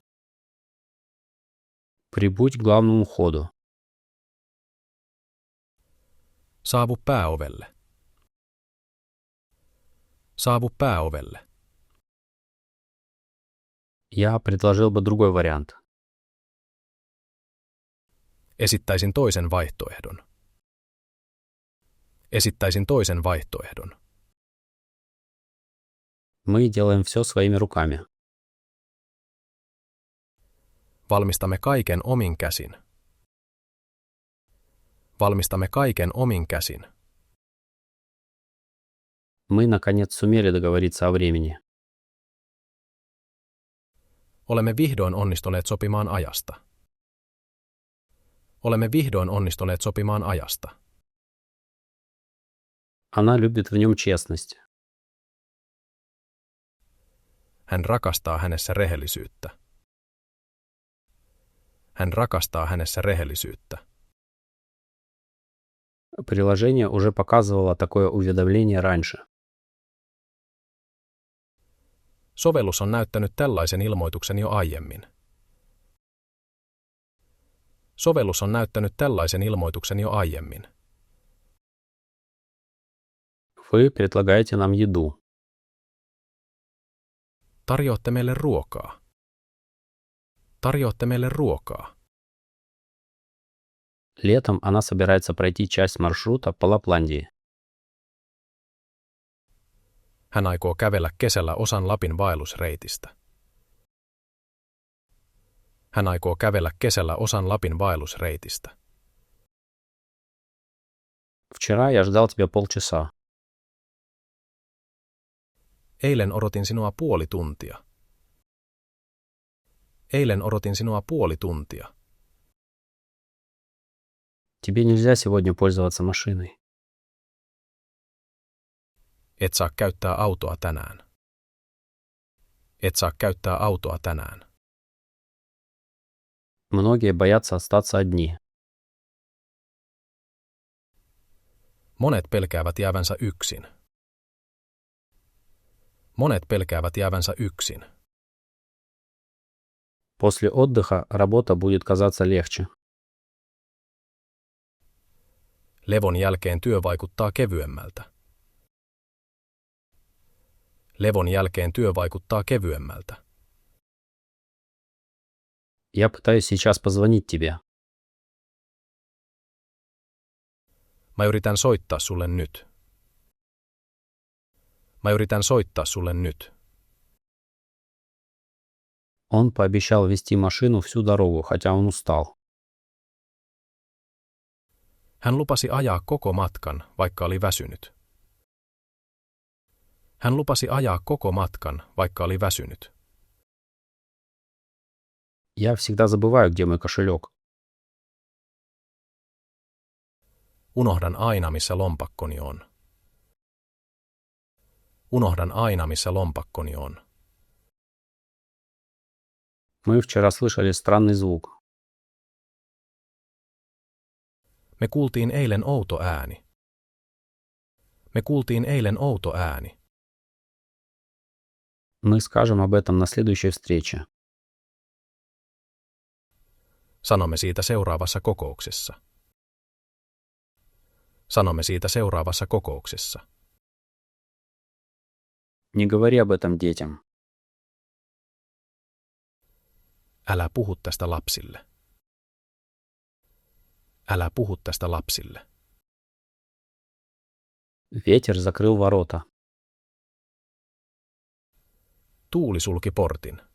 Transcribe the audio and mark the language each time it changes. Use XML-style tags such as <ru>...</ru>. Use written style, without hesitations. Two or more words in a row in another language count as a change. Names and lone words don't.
<ru>Прибудь к главному входу.</ru> <fi>Saavu pääovelle. Saavu pääovelle.</fi> <ru>Я предложил бы другой вариант.</ru> <fi>Esittäisin toisen vaihtoehdon. Esittäisin toisen vaihtoehdon.</fi> <ru>Мы делаем все своими руками.</ru> <fi>Valmistamme kaiken omin käsin. Valmistamme kaiken omin käsin.</fi> <ru>Мы, наконец, сумели договориться о времени.</ru> <fi>Olemme vihdoin onnistuneet sopimaan ajasta. Olemme vihdoin onnistuneet sopimaan ajasta.</fi> <ru>Она любит в нем честность.</ru> <fi>Hän rakastaa hänessä rehellisyyttä. Hän rakastaa hänessä rehellisyyttä.</fi> <ru>Приложение уже показывало такое уведомление раньше.</ru> <fi>Sovellus on näyttänyt tällaisen ilmoituksen jo aiemmin. Sovellus on näyttänyt tällaisen ilmoituksen jo aiemmin.</fi> <ru>Вы предлагаете нам еду.</ru> <fi>Tarjoatte meille ruokaa. Tarjoatte meille ruokaa.</fi> <ru>Летом она собирается пройти часть маршрута по Лапландии.</ru> <fi>Hän aikoo kävellä kesällä osan Lapin vaellusreitistä. Hän aikoo kävellä kesällä osan Lapin vaellusreitistä.</fi> <ru>Вчера я ждал тебя полчаса.</ru> <fi>Eilen odotin sinua puoli tuntia. Eilen odotin sinua puoli tuntia.</fi> <ru>Тебе нельзя сегодня пользоваться машиной.</ru> <fi>Et saa käyttää autoa tänään. Et saa käyttää autoa tänään.</fi> <ru>Многие боятся остаться одни.</ru> <fi>Monet pelkäävät jäävänsä yksin. Monet pelkäävät jäävänsä yksin.</fi> <ru>После отдыха работа будет казаться легче.</ru> <fi>Levon jälkeen työ vaikuttaa kevyemmältä. Levon jälkeen työ vaikuttaa kevyemmältä.</fi> <ru>Я пытаюсь сейчас позвонить тебе.</ru> <fi>Mä yritän soittaa sulle nyt. Mä yritän soittaa sulle nyt.</fi> <ru>Он пообещал вести машину всю дорогу, хотя он устал.</ru> <fi>Hän lupasi ajaa koko matkan, vaikka oli väsynyt. Hän lupasi ajaa koko matkan, vaikka oli väsynyt.</fi> <ru>Я всегда забываю, где мой кошелек.</ru> <fi>Unohdan aina, missä lompakkoni on. Unohdan aina, missä lompakkoni on.</fi> <ru>Мы вчера слышали странный звук.</ru> <fi>Me kuultiin eilen outo ääni. Me kuultiin eilen outo ääni.</fi> <ru>Мы скажем об этом на следующей встрече.</ru> <fi>Sanomme siitä seuraavassa kokouksessa. Sanomme siitä seuraavassa kokouksessa.</fi> <ru>Не говори об этом детям.</ru> <fi>Älä puhu tästä lapsille. Älä puhu tästä lapsille.</fi> <ru>Ветер закрыл ворота.</ru> <fi>Tuuli sulki portin.</fi>